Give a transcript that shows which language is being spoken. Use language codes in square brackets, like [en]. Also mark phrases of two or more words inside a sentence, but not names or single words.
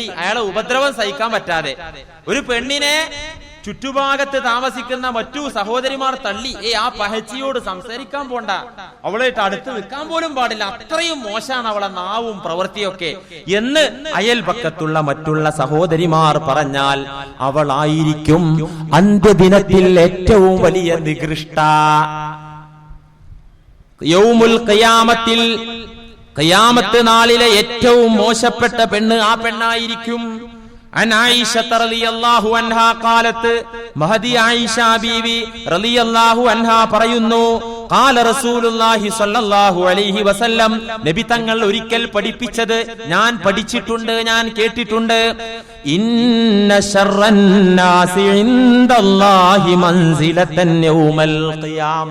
[ml] അയാളെ ഉപദ്രവം സഹിക്കാൻ പറ്റാതെ ഒരു പെണ്ണിനെ ചുറ്റുഭാഗത്ത് താമസിക്കുന്ന മറ്റു സഹോദരിമാർ തള്ളി, ആ പഹച്ചിയോട് സംസാരിക്കാൻ പോണ്ട, അവളായിട്ട് അടുത്ത് നിൽക്കാൻ പോലും പാടില്ല, അത്രയും മോശമാണ് അവളെ നാവും പ്രവൃത്തിയൊക്കെ എന്ന് അയൽപക്കത്തുള്ള മറ്റുള്ള സഹോദരിമാർ പറഞ്ഞാൽ അവളായിരിക്കും അന്ത്യദിനത്തിൽ ഏറ്റവും വലിയ നികൃഷ്ട. യൗമുൽ ഖിയാമത്തിൽ, ഖിയാമത്ത് നാളിലെ ഏറ്റവും മോശപ്പെട്ട പെണ്ണ് ആ പെണ്ണായിരിക്കും. [ar] عن عائشة رضي الله عنها قالت [ml] മഹദി ആയിഷ ബീവി [ar] رضي الله عنها [ml] പറയുന്നു, [ar] قال رسول الله صلى الله عليه وسلم, [ml] നബി തങ്ങൾ ഒരിക്കൽ പഠിപ്പിച്ചത് ഞാൻ പഠിച്ചിട്ടുണ്ട്, ഞാൻ കേട്ടിട്ടുണ്ട്. [ar] إن شر الناس عند الله منزلة يوم القيامة.